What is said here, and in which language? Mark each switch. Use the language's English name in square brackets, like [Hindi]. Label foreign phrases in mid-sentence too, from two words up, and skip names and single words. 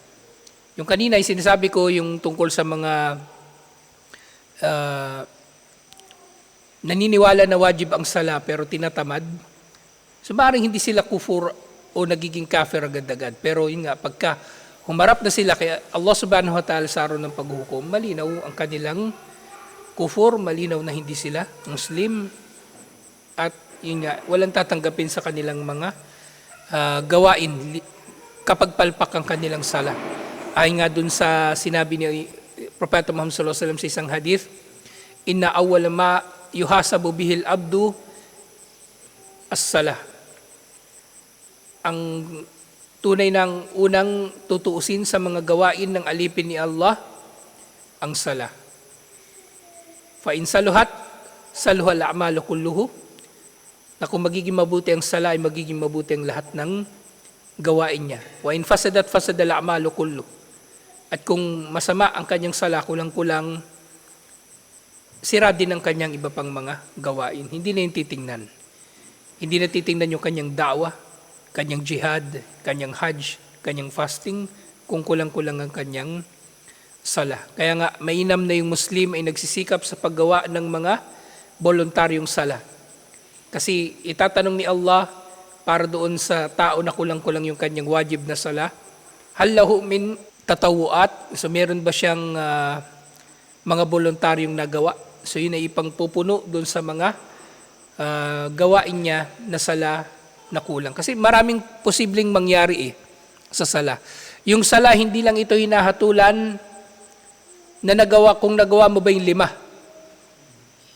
[Filipino] Yung kanina, yung sinasabi ko, yung tungkol sa mga naniniwala na wajib ang sala pero tinatamad, so maaaring hindi sila kufur o nagiging kafir agad-agad. Pero yun nga, pagka humarap na sila kaya Allah [Arabic] سبحانه وتعالى [Filipino] sa araw ng paghukom, malinaw ang kanilang kufur, malinaw na hindi sila Muslim, at yun nga, walang tatanggapin sa kanilang mga gawain kapag palpak ang kanilang sala. Ay nga dun sa sinabi ni Propeta Muhammad [Arabic] صلى الله عليه وسلم [Filipino] sa isang hadith, [Arabic] إن أول ما يحاسب به العبد الصلاة. [Filipino] Ang tunay ng unang tutuusin sa mga gawain ng alipin ni Allah, ang sala. [Arabic] فإن صلحت صلح الأعمال كله. [Filipino] Na kung magiging mabuti ang sala, ay magiging mabuti ang lahat ng gawain niya. [Arabic] وإن فسدت فسد الأعمال كله. [Filipino] At kung masama ang kanyang sala, kulang-kulang, sira din ang kanyang iba pang mga gawain. Hindi na yung titingnan. Hindi na titingnan yung kanyang da'wa, kanyang jihad, kanyang hajj, kanyang fasting, kung kulang-kulang ang kanyang sala. Kaya nga, mainam na yung Muslim ay nagsisikap sa paggawa ng mga voluntaryong sala. Kasi itatanong ni Allah para doon sa tao na kulang-kulang yung kanyang wajib na sala, [Arabic] هل له من تطوعات, [Filipino] so meron ba siyang mga voluntaryong nagawa? So yun ay ipangpupuno doon sa mga gawain niya na sala na kulang. Kasi maraming posibleng mangyari sa sala. Yung sala, hindi lang ito hinahatulan na kung nagawa mo ba yung 5.